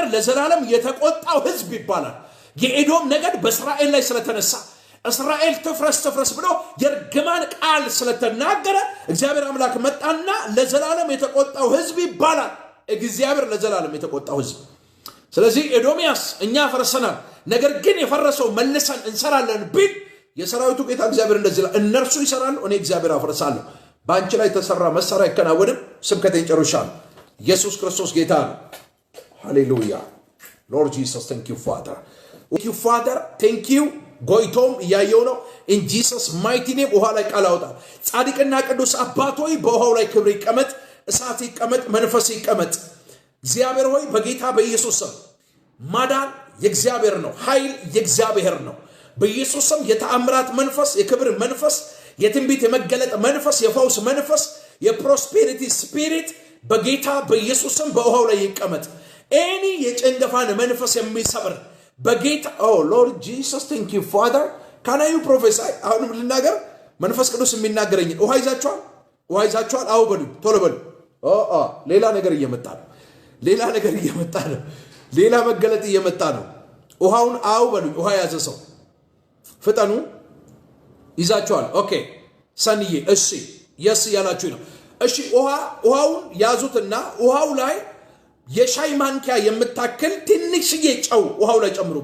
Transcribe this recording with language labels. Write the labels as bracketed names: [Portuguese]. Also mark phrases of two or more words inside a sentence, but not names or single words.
[Amharic] ለዘላለም የተቆጣው ሕዝብ ይባላል። የኤዶም ነገድ በእስራኤል ላይ ስለተነሳ እስራኤል ትፍረስ ብሎ የርግማን ቃል ስለተናገረ እግዚአብሔር አምላክ መጣና ለዘላለም የተቆጣው ሕዝብ ይባላል። እግዚአብሔር ለዘላለም የተቆጣው ሕዝብ። ስለዚህ ኤዶምያስ እኛ ፈርሰናል፣ ነገር ግን የፈረሰው መልሰን እንሰራለን ቢል የሰራዊቱ ጌታ እግዚአብሔር እንደዚህ ይላል፣ እነርሱ ይሰራሉ፣ እኔ እግዚአብሔር አፈርሳለሁ። በአንቺ ላይ የተሰራ መሳሪያ አይከናወንም። ስብከቴን ጨርሻለሁ። ኢየሱስ ክርስቶስ ጌታ ነው። ሃሌሉያ [English] Lord Jesus thank you Father, thank you Father, thank you [Amharic] ጎይቶም እያየው ነው [English] in Jesus mighty name [Amharic] ውሃ ላይ ቃል አውጣ ጻድቅና ቅዱስ አባት ሆይ በውሃው ላይ ክብር ይቀመጥ እሳት ይቀመጥ መንፈስ ይቀመጥ እግዚአብሔር ሆይ በጌታ በኢየሱስ ስም ማዳን የእግዚአብሔር ነው ኃይል የእግዚአብሔር ነው በኢየሱስ ስም የተአምራት መንፈስ የክብር መንፈስ የትንቢት የመገለጥ መንፈስ የፈውስ መንፈስ [English] prosperity spirit [Amharic] በጌታ በኢየሱስ ስም በውሃው ላይ ይቀመጥ ኤኒ የጨንገፋን መንፈስ የሚሰብር በጌታ [English] oh Lord Jesus thank you Father can you prophesy [Amharic] አሁንም ልናገር መንፈስ ቅዱስ የሚናገረኝ ውሃ ይዛችኋል አው በሉ ቶሎ በሉ ሌላ ነገር እየመጣ ነው ሌላ መገለጥ እየመጣ ነው ውሃውን አው በሉ ውሃ ያዘ ሰው ፍጠኑ ይዛችኋል ኦኬ ሰንዬ እሺ yes ያላችሁ ነው እሺ ውሃውን ያዙትና ውሃው ላይ የሻይ ማንኪያ የምታክል ትንሽዬ ጨው ውሃው ላይ